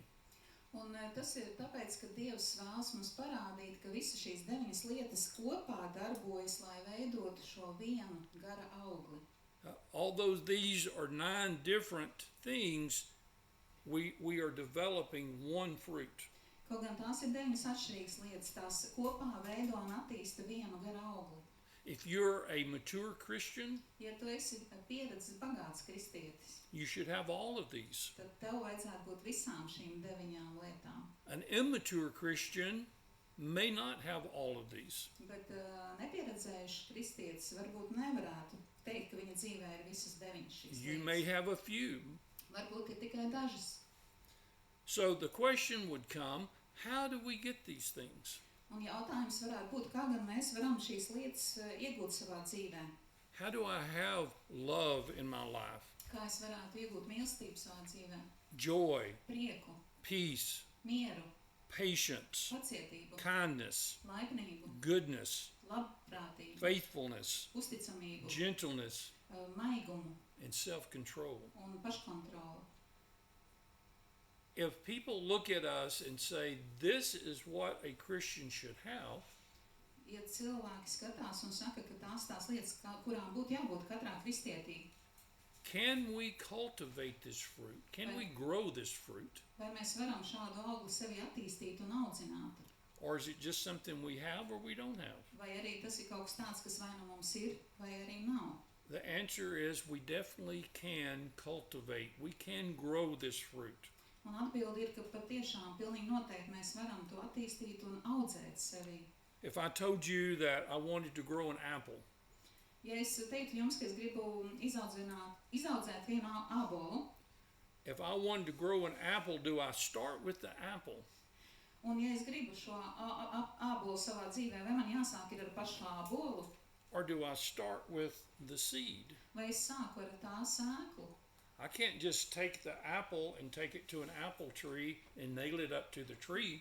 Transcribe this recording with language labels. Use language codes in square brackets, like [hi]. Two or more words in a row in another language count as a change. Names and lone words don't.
[lv] Un tas ir tāpēc, ka Dievs vēlas mums parādīt, ka visas šīs 9 lietas kopā darbojas, lai veidotu šo vienu gara augli. [en] Although these are 9 different things, we are developing one fruit. [lv] Kaut gan tās ir 9 atšķirīgas lietas, tās kopā veido un attīsta vienu gara augli. [en] If you're a mature Christian, [lv] Ja tu esi pieredzes bagāts kristietis, [en] you should have all of these. [lv] tad tev vajadzētu būt visām šīm 9 lietām. [en] An immature Christian may not have all of these. [lv] Bet nepieredzējuši kristietis varbūt nevarētu teikt, ka viņa dzīvē ir visas 9 šīs [en] You may [lv] lietas. [en] have a few. [lv] Varbūt ir tikai dažas. [en] So the question would come, how do we get these things? [lv] Un jautājums varētu būt, kā gan mēs varam šīs lietas iegūt savā dzīvē? [en] How do I have love in my life? [lv] Kā es varētu iegūt mīlestību savā dzīvē? [en] Joy, [lv] Prieku, [en] peace, [lv] mieru, [en] patience, [lv] pacietību, [en] kindness, [lv] laipnību, [en] goodness, [lv] labprātību, [en] faithfulness, [lv] uzticamību, [en] gentleness, [lv] maigumu [en] and self-control. [lv] un paškontroli. [en] If people look at us and say, this is what a Christian should have, [lv] Ja cilvēki skatās un saka, ka tās lietas, kurām būtu jābūt katrā kristietī, [en] can we cultivate this fruit? Can we grow this fruit? [lv] vai mēs varam šādu augli sevi attīstīt un audzināt? [en] Or is it just something we have or we don't have? [lv] Vai arī tas ir kaut kas tāds, kas vai nu mums ir, vai arī nav? [en] The answer is we definitely can cultivate. We can grow this fruit. [lv] Un atbildi ir, ka patiešām pilnīgi noteikti mēs varam to attīstīt un audzēt sevi. [en] If I told you that I wanted to grow an apple, [lv] Ja es teiktu jums, ka es gribu izaudzēt vienu ābolu, [en] if I wanted to grow an apple, do I start with the apple? [lv] Un ja es gribu šo ābolu savā dzīvē, vai man jāsāk ir ar pašu ābolu, [en] Or do I start with the seed? [lv] vai es sāku ar tā sēklu? [en] I can't just take the apple and take it to an apple tree and nail it up to the tree.